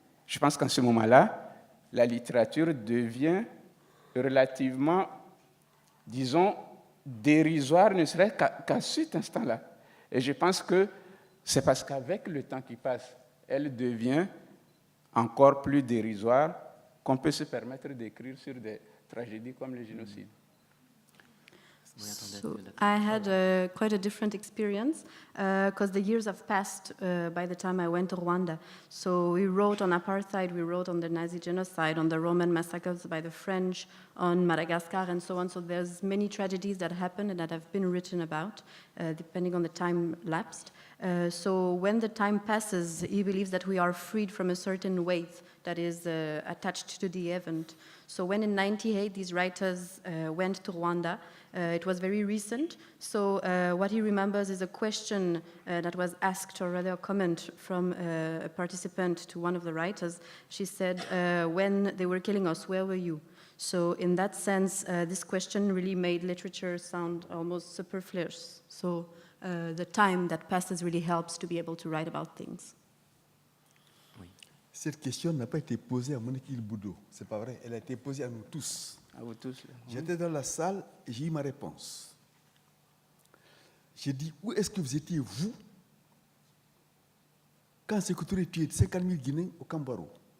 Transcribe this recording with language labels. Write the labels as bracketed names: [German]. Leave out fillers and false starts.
[French] Je pense qu'en ce moment-là, la littérature devient relativement, disons, dérisoire, ne serait qu'à cet instant-là. Et je pense que c'est parce qu'avec le temps qui passe, elle devient encore plus dérisoire qu'on peut se permettre d'écrire sur des tragédies comme le génocide. [English] So I had quite a different experience because the years have passed by the time I went to Rwanda. So we wrote on apartheid, we wrote on the Nazi genocide, on the Roman massacres by the French, on Madagascar and so on. So there's many tragedies that happened and that have been written about, depending on the time lapsed. So when the time passes, he believes that we are freed from a certain weight that is attached to the event. So when in '98 these writers went to Rwanda, it was very recent. So what he remembers is a question that was asked, or rather a comment from a participant to one of the writers. She said, when they were killing us, where were you? So in that sense, this question really made literature sound almost superfluous. So the time that passes really helps to be able to write about things. [French] Cette question n'a pas été posée à Monique Ilbudo, c'est pas vrai, elle a été posée à nous tous. À vous tous. J'étais dans la salle et j'ai eu ma réponse. J'ai dit, où est-ce que vous étiez, vous, quand Sékou Touré tuait 50 000 Guinéens au Cambaro?